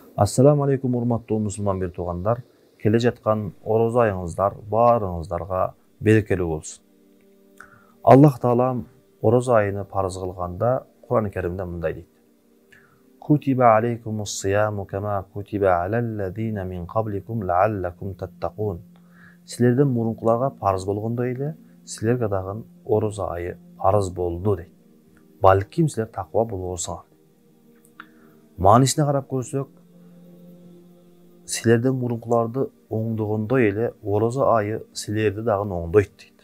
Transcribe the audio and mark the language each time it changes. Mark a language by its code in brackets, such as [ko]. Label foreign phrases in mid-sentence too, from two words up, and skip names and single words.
[ar] السلام عليكم [ky] урматтуу мусулман бир туугандар. Келе жаткан ороз айыңыздар баарыңыздарга берекелүү болсун. Аллах Таалам ороз айыны парыз кылганда Кур'ан-ы Керимде мындай дейт. [ar] كتب عليكم الصيام كما كتب على الذين من قبلكم لعلكم تتقون. [ky] Силерден мурункуларга парыз болгондой эле силерге дагы ороз айы парыз болду дейт. Балким силер таква болосуңар. Маанисине карап көрсөк, силерден мурункуларды оңдогондой эле орозо айы силерди дагы оңдойт дейт.